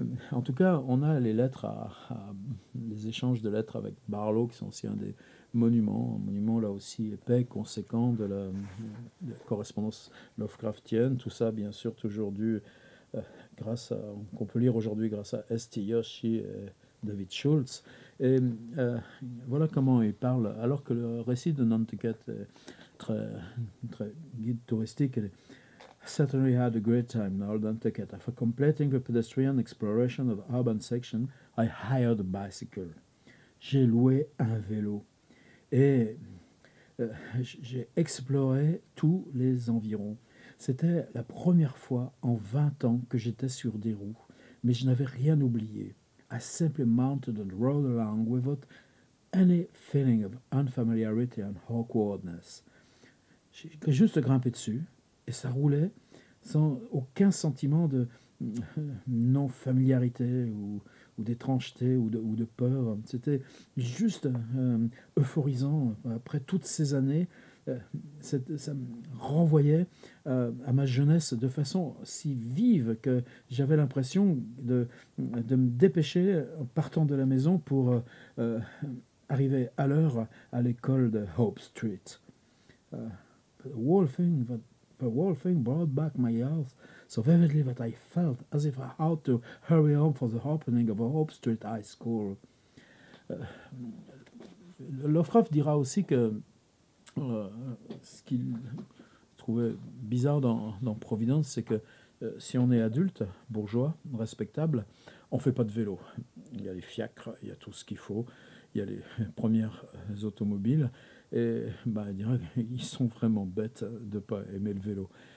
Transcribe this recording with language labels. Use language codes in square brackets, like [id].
[fr] En tout cas, on a les lettres, les échanges de lettres avec Barlow, qui sont aussi un des monuments, un monument là aussi épais, conséquent de la correspondance Lovecraftienne. Tout ça, bien sûr, toujours dû qu'on peut lire aujourd'hui grâce à S.T. Yoshi et David Schultz. Et voilà comment il parle, alors que le récit de Nantucket est très, très guide touristique. [en] Et certainly had a great time in Nantucket. After completing the pedestrian exploration of the urban section, I hired a bicycle. [fr] J'ai loué un vélo et j'ai exploré tous les environs. C'était la première fois en 20 ans que j'étais sur des roues, mais je n'avais rien oublié. [en] I simply mounted and rode along without any feeling of unfamiliarity and awkwardness. [fr] J'ai juste grimpé dessus et ça roulait sans aucun sentiment de non-familiarité ou d'étrangeté ou de peur. C'était juste euphorisant. Après toutes ces années, ça me renvoyait à ma jeunesse de façon si vive que j'avais l'impression de me dépêcher en partant de la maison pour arriver à l'heure à l'école de Hope Street. [en] Uh, the whole thing brought back my youth so vividly that I felt as if I had to hurry home for the opening of Hope Street High School. [fr] Lovecraft dira aussi que ce qu'il trouvait bizarre dans Providence, c'est que Si on est adulte, bourgeois, respectable, on ne fait pas de vélo. Il y a les fiacres, il y a tout ce qu'il faut, il y a les premières automobiles, et bah, je dirais qu'ils sont vraiment bêtes de ne pas aimer le vélo.